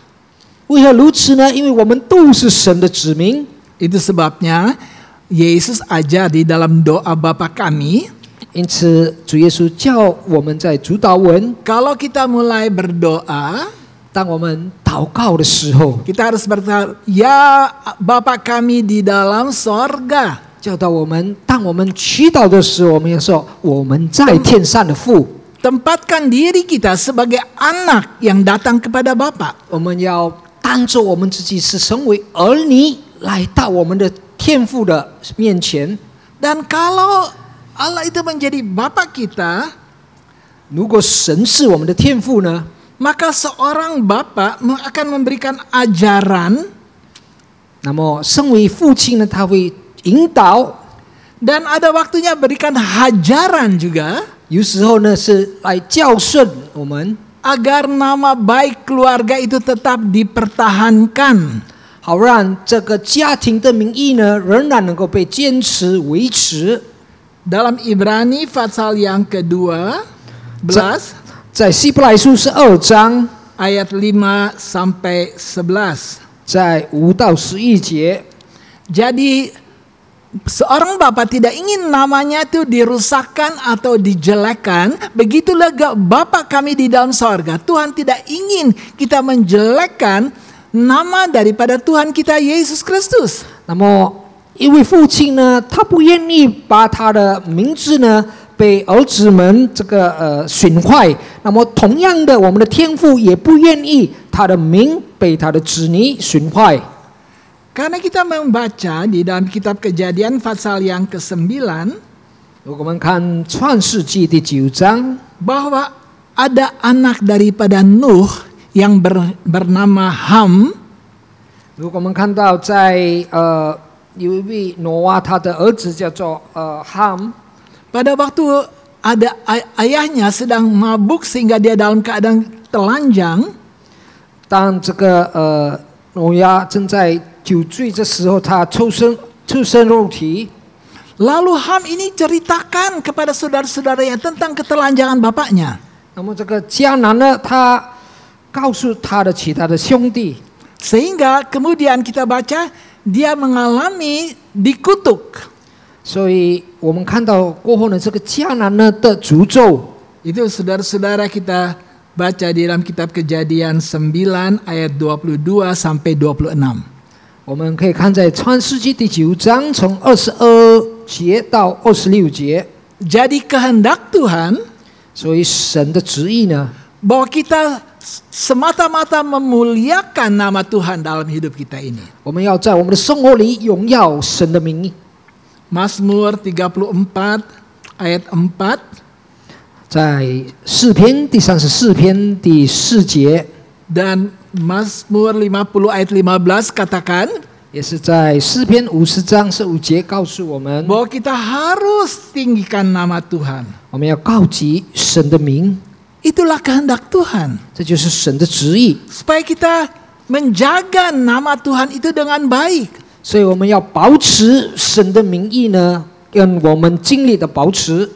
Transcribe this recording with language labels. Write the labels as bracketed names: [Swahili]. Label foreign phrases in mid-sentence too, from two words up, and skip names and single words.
[Chinese] 为何如此呢？因为我们都是神的子民。 [Indonesian] Itu sebabnya Yesus ajar di dalam doa Bapa kami, [Chinese] 因此主耶稣叫我们在主祷文， [Indonesian] kalau kita mulai berdoa, [Chinese] 当我们祷告的时候， [Indonesian] kita harus berkata, ya Bapa kami di dalam sorga. [Chinese] 教导我们，当我们祈祷的时候，我们要说我们在天上的父。 [Indonesian] Tempatkan diri kita sebagai anak yang datang kepada Bapa. [Chinese] 我们要当作我们自己是成为儿女，来到我们的天父的面前。 [Indonesian] Dan kalau Allah itu menjadi Bapa kita, [Chinese] 如果神是我们的天父呢， [Indonesian] maka seorang Bapa akan memberikan ajaran [Chinese] 那么身为父亲呢，他会引导， [Indonesian] dan ada waktunya berikan hajaran juga [Chinese] 有时候呢是来教训我们， [Indonesian] agar nama baik keluarga itu tetap dipertahankan. [Chinese] 好让这个家庭的名义呢仍然能够被坚持维持。 [Indonesian] Dalam Ibrani pasal yang ke-12 [Chinese] 在希伯来书12章 [Indonesian] ayat 5 sampai 11. [Chinese] 在5到11节， [Indonesian] Jadi seorang Bapa tidak ingin namanya itu dirusakkan atau dijelekkan. Begitulah Bapa kami di dalam sorga. Tuhan tidak ingin kita menjelekkan nama daripada Tuhan kita Yesus Kristus. [Chinese] 那么一位父亲呢，他不愿意把他的名字呢被儿子们这个损坏。那么同样的，我们的天父也不愿意他的名被他的子女损坏。 [Indonesian] Karena kita membaca di dalam kitab Kejadian pasal yang ke-9 [Chinese] 如果我们看创世纪第9章， [Indonesian] bahwa ada anak daripada Nuh yang bernama Ham. [Chinese] 如果我们看到在有一位挪亚，他的儿子叫做 Ham， [Indonesian] Pada waktu ada ayahnya sedang mabuk sehingga dia dalam keadaan telanjang. [Chinese] 当这个挪亚正在酒醉的时候，他赤身肉体。 [Indonesian] Lalu Ham ini ceritakan kepada saudara-saudaranya tentang ketelanjangan bapaknya. [Chinese] 那么这个迦南呢，他告诉他的其他的兄弟， [Indonesian] Sehingga kemudian kita baca dia mengalami dikutuk. [Chinese] 所以我们看到过后呢，这个迦南呢的诅咒， [Indonesian] Itu saudara-saudara kita baca di dalam kitab Kejadian 9 ayat 22 sampai 26. [Chinese] 我们可以看在创世纪第9章从22节到26节。 [Indonesian] Jadi kehendak Tuhan [Chinese] 所以神的旨意呢， [Indonesian] bahwa kita semata-mata memuliakan nama Tuhan dalam hidup kita ini. [Chinese] 我们要在我们的生活里荣耀神的名。 [Indonesian] Mazmur 34 ayat 4. [Chinese] 在诗篇第34篇第4节， [Indonesian] Dan Mazmur 50 ayat 15 katakan [Chinese] 也是在诗篇50章15节告诉我们， [Indonesian] bahwa kita harus tinggikan nama Tuhan. [Chinese] 我们要高举神的名， [Indonesian] Itulah kehendak Tuhan. [Chinese] 这就是神的旨意。 [Indonesian] Supaya kita menjaga nama Tuhan itu dengan baik. [Chinese] 所以我们要保持神的名义呢，跟我们尽力的保持。